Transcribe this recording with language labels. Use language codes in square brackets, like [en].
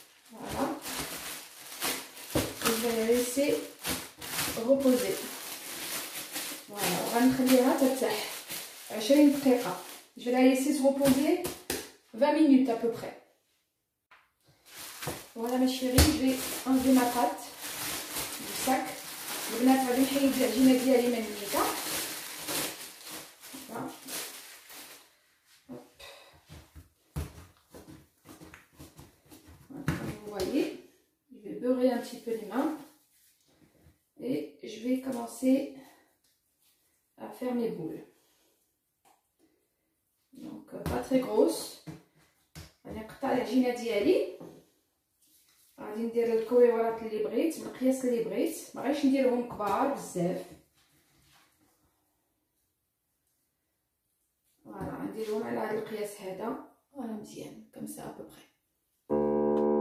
[fr] Voilà. Et je vais la laisser reposer. [ar] Voilà, غنخليها ترتاح 20 دقيقة. [fr] Je vais la laisser se reposer 20 minutes à peu près. Voilà mes chéris, je vais enlever ma pâte du sac. [ar] البنات غادي نحيد العجينه ديالي من النيكه. [fr] Comme vous voyez, je vais beurrer un petit peu les mains et je vais commencer à faire mes boules. Donc pas très grosses. [ar] غادي نقطع العجينه ديالي، غادي ندير الكويورات اللي بغيت بالقياس اللي بغيت، مابغيتش نديرهم كبار بزاف. فوالا غنديرهم على هذا القياس هذا، فوالا مزيان [fr] كم سا ابوبري.